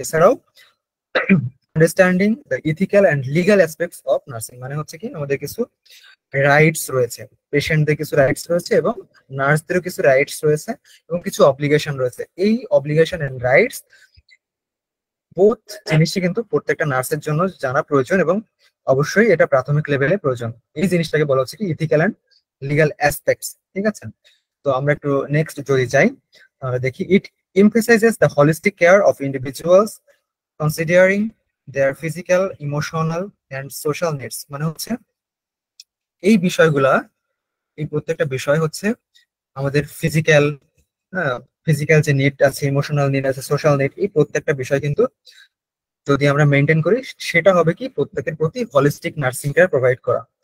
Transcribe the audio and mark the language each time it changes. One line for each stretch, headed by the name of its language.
Bangla: এছাড়াও
English: understanding the ethical and legal aspects of nursing,
Bangla: মানে হচ্ছে কি আমাদের কিছু রাইটস রয়েছে, পেশেন্টদের কিছু রাইটস রয়েছে এবং নার্সদেরও কিছু রাইটস রয়েছে এবং কিছু অব্লিগেশন রয়েছে। এই অব্লিগেশন এন্ড রাইটস বোথ জিনিসই কিন্তু প্রত্যেকটা নার্সের জন্য জানা প্রয়োজন, এবং অবশ্যই এটা প্রাথমিক লেভেলে প্রয়োজন। এই জিনিসটাকে বলা হচ্ছে কি ইথিক্যাল অ্যান্ড লিগ্যাল অ্যাসপেক্টস। ঠিক আছে, তো আমরা একটু নেক্সট যদি যাই, তাহলে দেখি
English: It emphasizes the holistic care of individuals considering their physical, emotional and social needs।
Bangla: মানে হচ্ছে এই বিষয়গুলা, এই প্রত্যেকটা বিষয় হচ্ছে আমাদের ফিজিক্যাল, ফিজিক্যাল যে নিড আছে, ইমোশনাল নিড আছে, সোশ্যাল নিড, এই প্রত্যেকটা বিষয় কিন্তু যদি আমরা মেনটেন করি, সেটা হবে কি প্রত্যেকের প্রতি হলিস্টিক নার্সিং কেয়ার প্রোভাইড করা।